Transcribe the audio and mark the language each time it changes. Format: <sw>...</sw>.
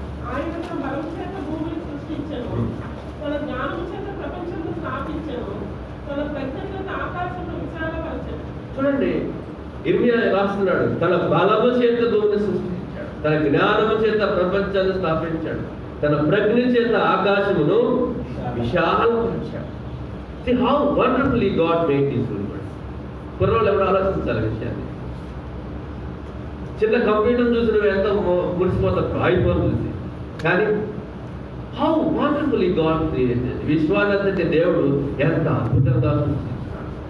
<te>ఆయన తన బలము చేత భూమిని సృష్టించెను, తన జ్ఞానము చేత ప్రపంచమును స్థాపించెను, తన ప్రజ్ఞ చేత ఆకాశమును విశాలపరచెను. చూడండి, ఇర్మియా రాస్తున్నాడు, తన బలము చేత భూమిని సృష్టించాడు, తన జ్ఞానము చేత ప్రపంచాన్ని స్థాపించాడు, తన ప్రజ్ఞ చేత ఆకాశమును విశాలపరిచాడు.</te> <en>See how wonderfully God made this universe.</en> <te>కుర్రోళ్ళు ఎవరు ఆలోచించాలి విషయాన్ని. చిన్న కంప్యూటర్ చూసి నువ్వు ఎంత మురిసిపోతావు ఐఫోన్ చూసి, కానీ</te> <en>How wonderfully God created.</en> <te>విశ్వాన్నంతటి దేవుడు ఎంత అద్భుతంగా సృష్టించాడు.</te>